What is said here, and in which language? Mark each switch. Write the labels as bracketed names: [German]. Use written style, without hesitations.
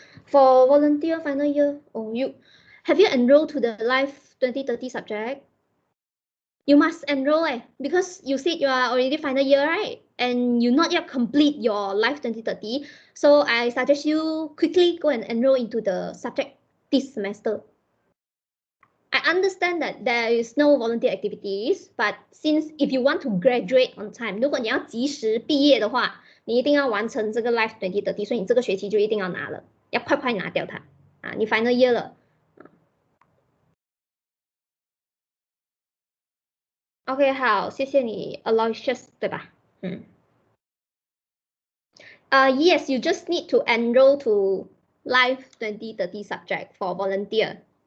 [English] For volunteer final year, have you enrolled to the Life 2030 subject? You must enroll because you said you are already final year, right? And you not yet complete your Life 2030. So I suggest you quickly go and enroll into the subject this semester. I understand that there is no volunteer activities, but since if you want to graduate on time, [Chinese] 如果你要及时毕业的话，你一定要完成这个 Life 2030，所以你这个学期就一定要拿了，要快快拿掉它啊！你 final year 了。 [English] OK， [Chinese] 好，谢谢你 [English] Aloysius， [Chinese] 对吧？ [English] Yes, you just need to enroll to Life 2030 subject for volunteer.